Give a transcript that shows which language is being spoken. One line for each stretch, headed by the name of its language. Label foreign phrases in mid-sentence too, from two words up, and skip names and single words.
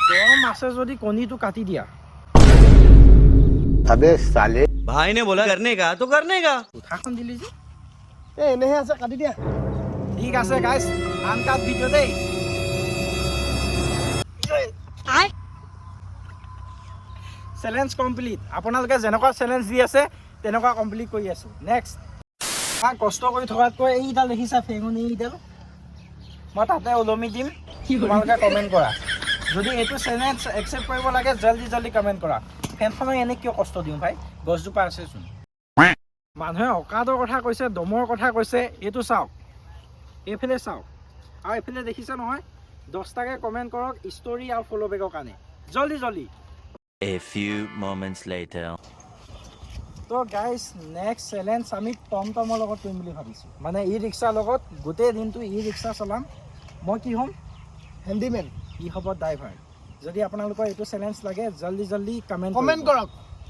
Assamese: গৰম আছে যদি কণীটো কাটি দিয়া
Hindi: अबे साले भाई ने बोला करने का तो करने का
Assamese: উঠাখন দিলি যে এনেহে আছে কাটি দিয়া ঠিক আছে গাইছ আনকাট ভিডিঅ' দেই চেলেঞ্জ কমপ্লিট আপোনালোকে যেনেকুৱা চেলেঞ্জ দি আছে তেনেকুৱা কমপ্লিট কৰি আছোঁ নেক্সট কষ্ট কৰি থকাতকৈ এইডাল দেখিছা ফেঙুনি এইডাল মই তাতে ওলমি দিম তোমালোকে কমেণ্ট কৰা যদি এইটো চেলেঞ্জ একচেপ্ট কৰিব লাগে জলদি জলদি কমেণ্ট কৰা ফেনখনক এনে কিয় কষ্ট দিওঁ ভাই গছজোপা আছেচোন মানুহে অকাদৰ কথা কৈছে দমৰ কথা কৈছে এইটো চাওক এইফালে চাওক আৰু এইফালে দেখিছে নহয় 10টাকে কমেণ্ট কৰক ষ্টৰি আৰু ফ'ল' বেকৰ কাৰণে জলদি জলদি
English: A few moments later
Assamese: তো গাইজ নেক্সট চেলেঞ্জ আমি টমটমৰ লগত কৰিম বুলি ভাবিছোঁ মানে ই ৰিক্সাৰ লগত গোটেই দিনটো ই ৰিক্সা চলাম মই কি হ'ম হেণ্ডিমেন ই হ'ব ড্ৰাইভাৰ যদি আপোনালোকৰ এইটো চেলেঞ্জ লাগে জলদি জলদি কমেণ্ট কমেণ্ট কৰক